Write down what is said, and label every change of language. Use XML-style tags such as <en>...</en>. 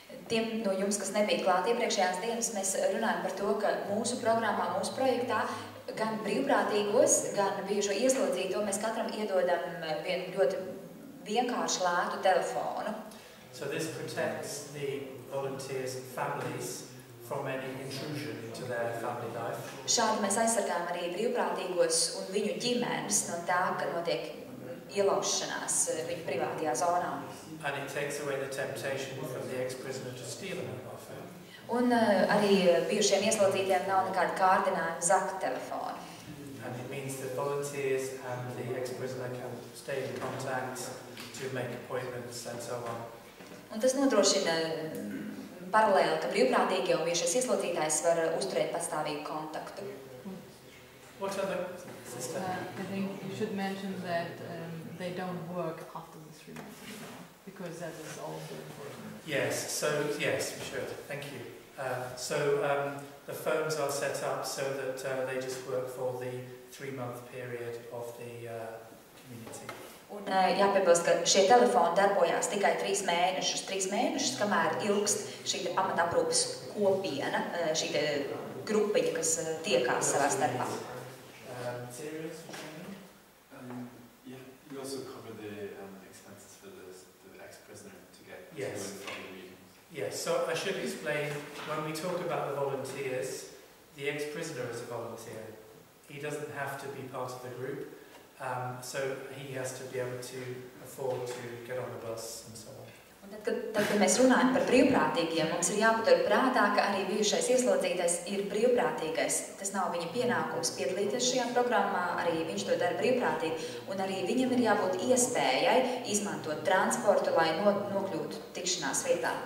<lv>Tiem no jums, kas nebija klāt iepriekšējās dienas, mēs runājam par to, ka mūsu programmā, mūsu projektā, gan brīvprātīgos, gan bijušo ieslodzīto, mēs katram iedodam vienu ļoti vienkāršu lētu telefonu.</lv> <en>So this protects the volunteers' families from any intrusion into their family life.</en> <lv>Šādi mēs aizsargājam arī brīvprātīgos un viņu ģimenes no tā, ka notiek ielaušanās viņu privātajā zonā.</lv> <en>And it takes away the temptation from the ex-prisoner to steal a mobile phone.</en> <lv>Un arī bijušiem ieslodzītiem nav nekāda kārdinājuma zakt telefonu.</lv> <en>And it means that volunteers and the ex-prisoner can stay in contact to make appointments and so on.</en> <lv>Un tas nodrošina paralēli, ka brīvprātīgie un bijušais ieslodzītājs var uzturēt pastāvīgu kontaktu.</lv> <en>What other? I think you should mention that they don't work after the 3 months anymore, because that is also important. Yes, yes, we should. Thank you. The phones are set up so that they just work for the 3-month period of the community.</en> <lv>Un jāpiebilst, ka šie telefoni darbojās tikai 3 mēnešus, kamēr ilgst šī pamataprūpes kopiena, šī grupiņa, kas tiekās savā starpā.</lv> <en>Materials for training? You also cover the expenses for the ex-prisoner to get to Yes. and from the meetings. Yes, so I should explain, when we talk about the volunteers, the ex-prisoner is a volunteer. He doesn't have to be part of the group. So he has to be able to afford to get on the bus and so on.</en> <lv>Un tad, kad mēs runājam par brīvprātīgiem, mums ir jāpatur prātā, ka arī bijušais ieslodzītais ir brīvprātīgais. Tas nav viņa pienākums piedalīties šajā programmā, arī viņš to dara brīvprātīgi. Un arī viņam ir jābūt iespējai izmantot transportu, lai nokļūtu tikšanās vietā.</lv>